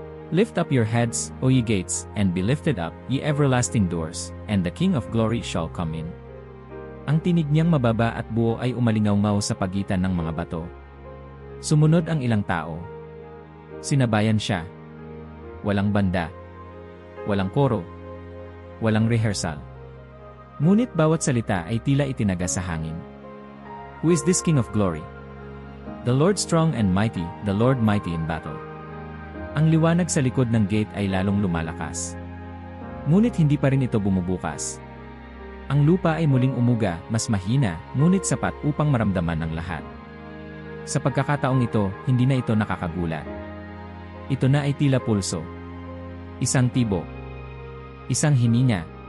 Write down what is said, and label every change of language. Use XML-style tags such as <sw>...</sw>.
<en>Lift up your heads, O ye gates, and be lifted up, ye everlasting doors, and the King of glory shall come in.</en> <tl>Ang tinig niyang mababa at buo ay umalingaw-ngaw sa pagitan ng mga bato. Sumunod ang ilang tao. Sinabayan siya. Walang banda. Walang koro. Walang rehearsal. Ngunit bawat salita ay tila itinaga sa hangin.</tl> <en>Who is this King of Glory? The Lord strong and mighty, the Lord mighty in battle.</en> <tl>Ang liwanag sa likod ng gate ay lalong lumalakas. Ngunit hindi pa rin ito bumubukas. Ang lupa ay muling umuga, mas mahina, ngunit sapat upang maramdaman ng lahat. Sa pagkakataong ito, hindi na ito nakakagulat. Ito na ay tila pulso. Isang tibok. Isang hininga.</tl>